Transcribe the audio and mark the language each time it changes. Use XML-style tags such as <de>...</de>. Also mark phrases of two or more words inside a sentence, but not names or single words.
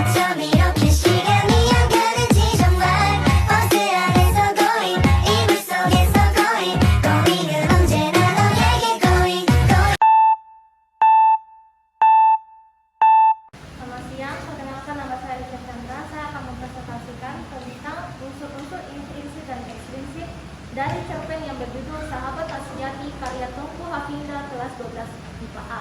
<ko>밤 이렇게 시간이 안 가는지 정말 버스 안에서 going 이불 속에서 going은 언제나 너에게 going</ko> <id>Selamat siang, perkenalkan nama saya Rika Chandra. Saya akan mempresentasikan tentang unsur-unsur intrinsik dan ekstrinsik dari cerpen yang berjudul Sahabat Tak Sejati karya Tengku Hafinda kelas 12 IPA A.</id>